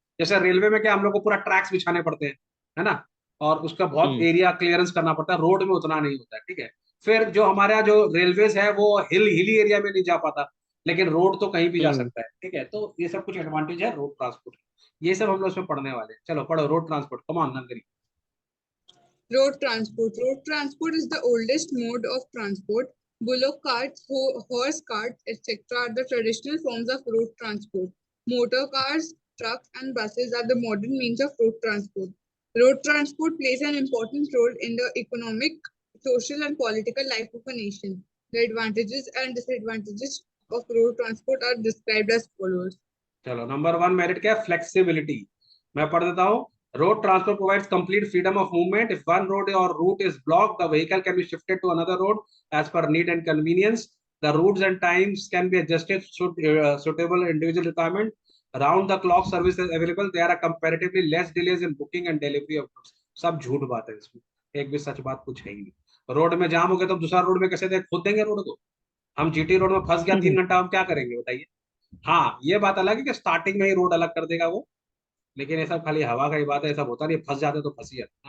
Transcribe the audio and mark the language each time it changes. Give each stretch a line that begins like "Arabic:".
Hindi: जैसे रेलवे में क्या हम लोग को पूरा ट्रैक्स बिछाने पड़ते हैं, है ना, और उसका बहुत एरिया क्लियरेंस करना पड़ता है, रोड में उतना नहीं होता है, ठीक है। फिर जो हमारे यहाँ जो रेलवेज है वो हिली एरिया में नहीं जा पाता, लेकिन रोड तो कहीं भी जा सकता है, ठीक है। तो ये सब कुछ एडवांटेज है रोड ट्रांसपोर्ट, ये सब हम लोग इसमें पढ़ने वाले हैं। चलो पढ़ो road transport, come on Nandini.
English: Road transport. Road transport is the oldest mode of transport. Bullock carts, horse carts, etc. are the traditional forms of road transport. Motor cars, trucks, and buses are the modern means of road transport. Road transport plays an important role in the economic, social, and political life of a nation. The advantages and disadvantages of road transport are described as follows.
Hindi: चलो number 1 merit क्या है, flexibility. मैं पढ़ देता हूँ।
English: Road transport provides complete freedom of movement. If one road or route is blocked, the vehicle can be shifted to another road as per need and convenience. The routes and times can be adjusted suitable individual requirement. Round the clock service is available. There are comparatively less delays in booking and delivery of goods.
Hindi: सब झूठ बात है इसमें, एक भी सच बात कुछ है ही नहीं। रोड में जाम हो गया तो दूसरा रोड में कैसे दे, खुद देंगे रोड को। हम जीटी रोड में फंस गया 3 घंटा, हम क्या करेंगे बताइए। हाँ ये बात अलग है कि स्टार्टिंग में ही रोड अलग कर देगा वो, लेकिन ये सब खाली हवा का ही बात है, ऐसा होता नहीं, फंस जाते तो फंस ही जाते।